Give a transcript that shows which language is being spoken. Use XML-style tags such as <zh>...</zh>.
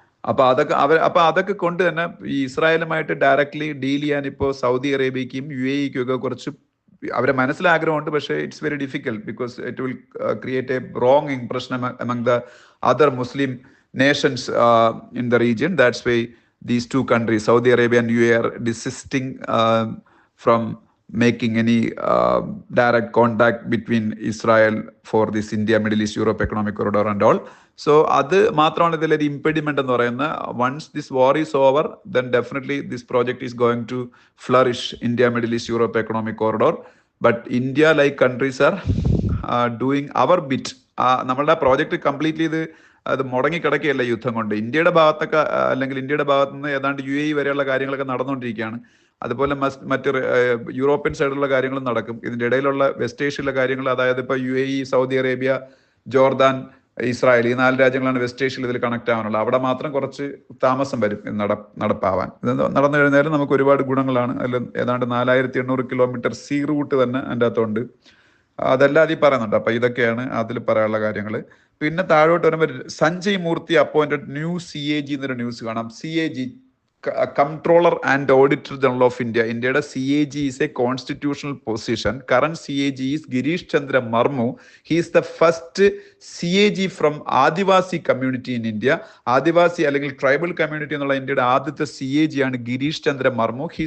<ml>അപ്പോൾ അതൊക്കെ കൊണ്ട് തന്നെ ഈ ഇസ്രായേലുമായിട്ട് ഡയറക്ട്ലി ഡീൽ ചെയ്യാൻ ഇപ്പോൾ സൗദി അറേബ്യക്കും UAE-ക്കും ഒക്കെ കുറച്ച് അവരെ മനസ്സിലാഗ്രഹമുണ്ട്.</ml> <en>പക്ഷേ it's very difficult because it will create a wrong impression among the other Muslim nations in the region. That's why these two countries, Saudi Arabia and UAE, are desisting from making any direct contact between Israel for this India Middle East Europe economic corridor and all.</en> <ml>So അത് മാത്രമാണ് ഇതിലൊരു ഇംപെഡിമെന്റ് എന്ന് പറയുന്നത്.</ml> <en>Once this war is over, then definitely this project is going to flourish, India Middle East Europe economic corridor. But India like countries are doing our bit.</en> <ml>നമ്മളുടെ project completely അത് മുടങ്ങി കിടക്കുകയല്ല യുദ്ധം കൊണ്ട്. ഇന്ത്യയുടെ ഭാഗത്തൊക്കെ അല്ലെങ്കിൽ ഇന്ത്യയുടെ ഭാഗത്ത് നിന്ന് ഏതാണ്ട് UAE വരെയുള്ള കാര്യങ്ങളൊക്കെ നടന്നുകൊണ്ടിരിക്കുകയാണ്. അതുപോലെ മറ്റ് യൂറോപ്യൻ സൈഡിലുള്ള കാര്യങ്ങളും നടക്കും. ഇതിൻ്റെ ഇടയിലുള്ള വെസ്റ്റ് ഏഷ്യയിലെ കാര്യങ്ങൾ, അതായത് ഇപ്പോൾ UAE, Saudi Arabia, Jordan, Israel, ഈ 4 രാജ്യങ്ങളാണ് വെസ്റ്റ് ഏഷ്യയിൽ ഇതിൽ കണക്ട് ആവാനുള്ളത്. അവിടെ മാത്രം കുറച്ച് താമസം വരും ഇത് നടപ്പാവാൻ. ഇത് നടന്നു കഴിഞ്ഞാൽ നമുക്ക് ഒരുപാട് ഗുണങ്ങളാണ്. അതിൽ ഏതാണ്ട് 4800 കിലോമീറ്റർ സീ റൂട്ട് തന്നെ അതിൻ്റെ അകത്തുണ്ട്. അതെല്ലാം അതിൽ പറയുന്നുണ്ട്. അപ്പം ഇതൊക്കെയാണ് അതിൽ പറയാനുള്ള കാര്യങ്ങൾ. പിന്നെ താഴോട്ട് വരുമ്പോൾ സഞ്ജയ് മൂർത്തി</ml> <en>appointed new CAG</en> <ml>എന്നൊരു ന്യൂസ് കാണാം.</ml> <en>CAG, Comptroller and Auditor General of India. India's CAG is a constitutional position. Current CAG is Girish Chandra Murmu. He is the first CAG from Adivasi community in India.</en> <ml>Adivasi അല്ലെങ്കിൽ tribal community എന്നുള്ള ഇന്ത്യയുടെ ആദ്യത്തെ CAG ആണ് ഗിരീഷ് ചന്ദ്ര മർമു.</ml>